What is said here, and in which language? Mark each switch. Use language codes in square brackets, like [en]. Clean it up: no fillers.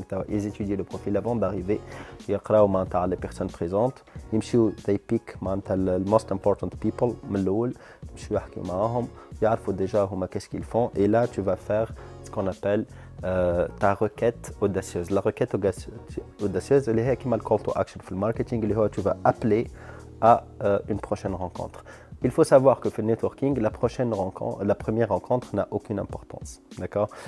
[fr] Ils étudient le profil avant d'arriver. Les personnes présentes. [en] They pick the most important people. [fr] Ils déjà qu'est-ce qu'ils font. Et là, tu vas faire ce qu'on appelle ta requête audacieuse. La requête audacieuse, elle est comme le call to action في marketing, tu vas appeler à une prochaine rencontre. Il faut savoir que pour le networking, la première rencontre n'a aucune importance. D'accord?